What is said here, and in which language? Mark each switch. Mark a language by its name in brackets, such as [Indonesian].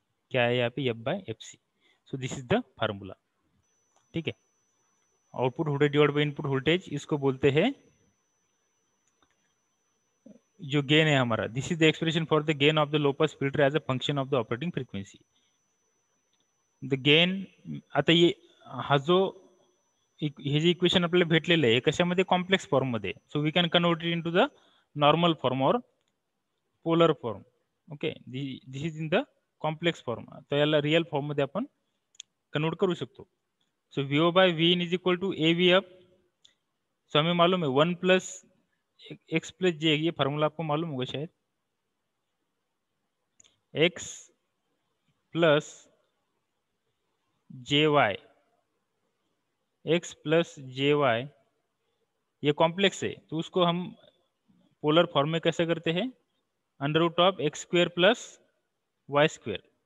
[Hindi] क्या है यहाँ पे, [English] F by F C. So this is the formula. [Hindi] ठीक है, [English] output voltage divide by input voltage, [Hindi] इसको बोलते हैं जो गेन है हमारा, [English] This is the expression for the gain of the low pass filter as a function of the operating frequency. The gain, [Marathi] आता ये हा जो हे जे इक्वेशन आपल्याला भेटलेलं आहे कशामध्ये, कॉम्प्लेक्स फॉर्म मध्ये. [English] So we can convert it into the normal form और polar form. Okay, this is in the complex form. [Marathi] तर याला रिअल फॉर्म मध्ये आपण कन्वर्ट करू शकतो. [English] So V O by V in is equal to A V F. [Hindi] सो हमें मालूम है 1 प्लस एक्स प्लस जे, ये फार्मूला आपको मालूम होगा शायद. एक्स प्लस जे वाई, एक्स प्लस जे वाई ये कॉम्प्लेक्स है तो उसको हम पोलर फॉर्म में कैसे करते हैं, under root of x square plus Y square.